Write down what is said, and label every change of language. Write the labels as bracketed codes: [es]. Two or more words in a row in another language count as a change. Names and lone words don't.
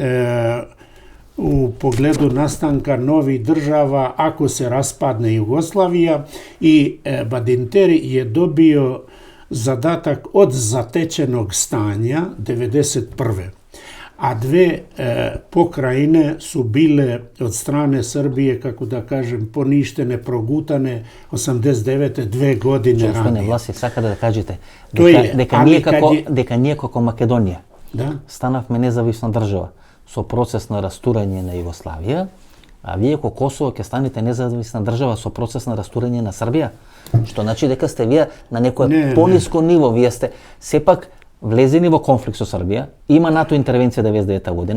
[sr] u pogledu nastanka novih država ako se raspadne Jugoslavija i Badinter je dobio zadatak od zatečenog stanja 1991. A dve pokrajine su bile od strane Srbije, kako da kažem, poništene, progutane 89. 2 godine ranije. [mk] Gospodine Власи, сака да кажете дека ние како Македонија станавме независна држава со процес на растурање на Југославија, а вие како Косово ќе станете независна држава со процес на растурање на Србија, што значи дека сте вие на некое пониско ниво, вие сте сепак влезени во конфликт со Србија, има НАТО интервенција 99 година.